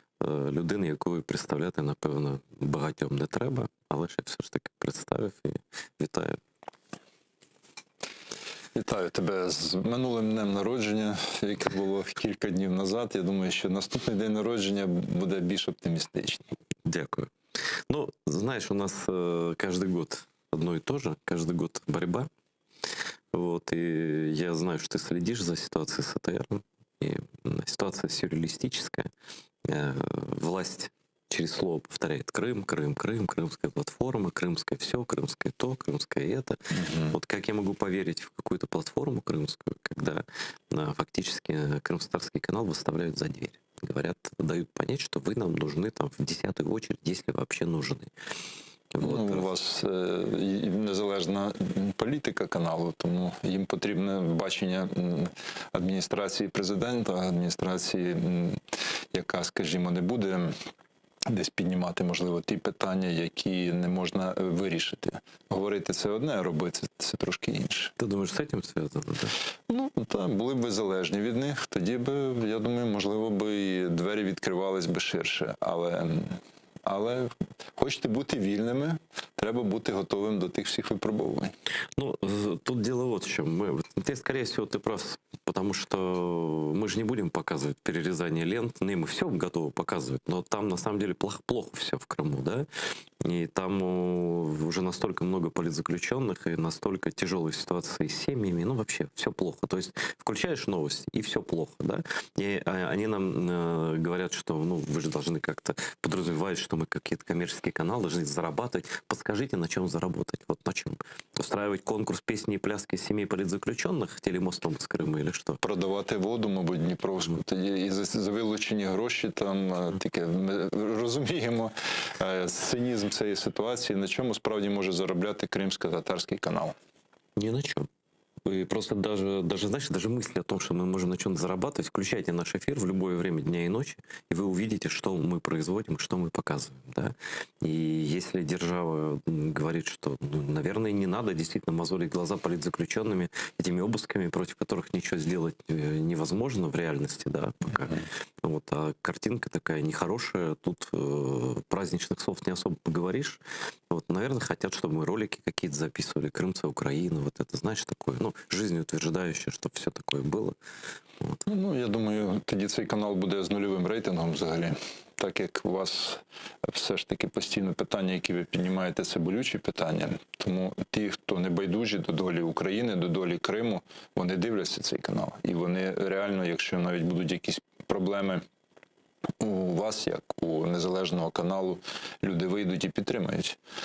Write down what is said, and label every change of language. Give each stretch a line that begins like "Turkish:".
Ukrainian: Людина, яку представляти, напевно, багатьом не треба, але ж я все ж таки представив і вітаю. Вітаю тебе з минулим днем народження, яке було кілька днів назад. Я думаю, що наступний день народження буде більш оптимістичний. Дякую.
Russian: Ну, знаешь, у нас каждый год одно и то же, каждый год борьба. Вот, и я знаю, что ты следишь за ситуацией с АТР. И ситуация сюрреалистическая. Власть через слово повторяет Крым, Крым, Крым, крымская платформа, крымское все, крымское то, крымское это. Вот как я могу поверить в какую-то платформу крымскую, когда фактически Крымстарский канал выставляют за дверь? Говорят, дают понять, что вы нам нужны там в 10-ю очередь, если вообще нужны. Вот.
Ukrainian: Ну, у вас незалежна політика каналу, тому їм потрібне бачення адміністрації президента, адміністрації, яка, скажімо, не буде десь піднімати, можливо, ті питання, які не можна вирішити. Говорити це одне, а робити це трошки інше. Ти думаєш, з цим зв'язано? Да? Ну, так, були б ви залежні від них, тоді б, я думаю, можливо, би і двері відкривались би ширше. Але хочете бути вільними, треба бути готовим до тих всіх випробувань.
Russian: Ну, тут дело вот в чем. Ты, скорее всего, ты прав, потому что мы же не будем показывать перерезание лент. Мы все готовы показывать, но там на самом деле плохо все в Крыму, да? И там уже настолько много политзаключенных и настолько тяжелая ситуация с семьями, ну вообще все плохо. То есть включаешь новости, и все плохо, да? И они нам говорят, что ну, вы же должны как-то подразумевать, что мы какие-то коммерческие каналы должны зарабатывать. Подскажите, на чем заработать? Вот на чем? Устраивать конкурс песни и пляски семей политзаключенных телемостом
Ukrainian: з Криму
Russian: или
Ukrainian: що? Продавати воду, мабуть, Дніпровську. Тоді і за вилучені гроші там таке, ми розуміємо цинізм цієї ситуації, на чому справді може заробляти кримсько-татарський канал.
Russian: Ни на чем. Вы просто даже, знаешь, даже мысли о том, что мы можем на чем-то зарабатывать, включайте наш эфир в любое время дня и ночи, и вы увидите, что мы производим, что мы показываем. Да? И если держава говорит, что, ну, наверное, не надо действительно мозолить глаза политзаключенными этими обысками, против которых ничего сделать невозможно в реальности, да, пока. Вот, а картинка такая нехорошая, тут праздничных слов не особо поговоришь. Вот, наверное, хотят, чтобы мы ролики какие-то записывали, Крымца, Украина, вот это, знаешь, такое, ну, жизнеутверждающее, чтобы все такое было. Вот.
Ukrainian: Ну, я думаю, тоді цей канал буде з нульовим рейтингом взагалі. Так як у вас все ж таки постійно питання, які ви піднімаєте, це болючі питання. Тому ті, хто не байдужі до долі України, до долі Криму, вони дивляться цей канал. І вони реально, якщо навіть будуть якісь проблеми у вас, як у незалежного каналу, люди вийдуть і підтримають.